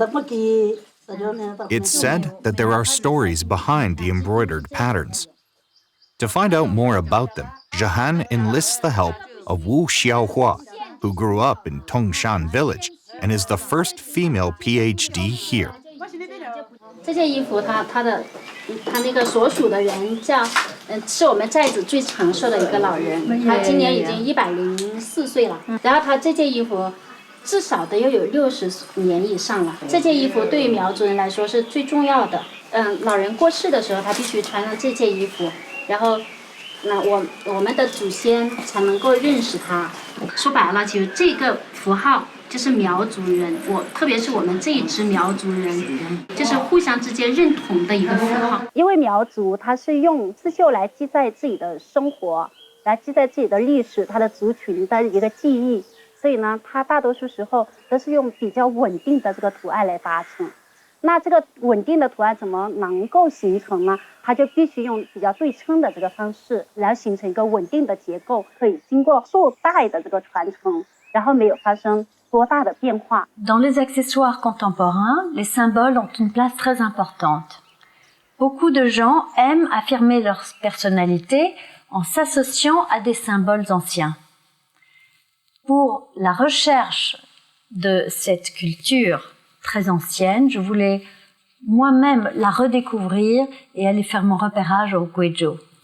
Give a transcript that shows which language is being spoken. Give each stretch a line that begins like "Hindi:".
English: It's said that there are stories behind the embroidered patterns. To find out more about them, Jehanne enlists the help of Wu Xiaohua, who grew up in Tongshan village and is the first female PhD here.
Chinese: 这件衣服它那个所属的人叫是我们寨子最长寿的一个老人，他今年已经104岁了。然后他这件衣服至少得要有60年以上了。这件衣服对于苗族人来说是最重要的。老人过世的时候，他必须穿上这件衣服，然后我们的祖先才能够认识他。说白了，其实这个符号。就是苗族人，特别是我们这一支苗族人，就是互相之间认同的一个符号。因为苗族它是用刺绣来记载自己的生活，来记载自己的历史，它的族群的一个记忆，所以呢，它大多数时候都是用比较稳定的这个图案来达成。那这个稳定的图案怎么能够形成呢？它就必须用比较对称的这个方式，来形成一个稳定的结构，可以经过数代的这个传承，然后没有发生。
French: Dans les accessoires contemporains, les symboles ont une place très importante. Beaucoup de gens aiment affirmer leur personnalité en s'associant à des symboles anciens. Pour la recherche de cette culture très ancienne, je voulais moi-même la redécouvrir et aller faire mon repérage au Guizhou.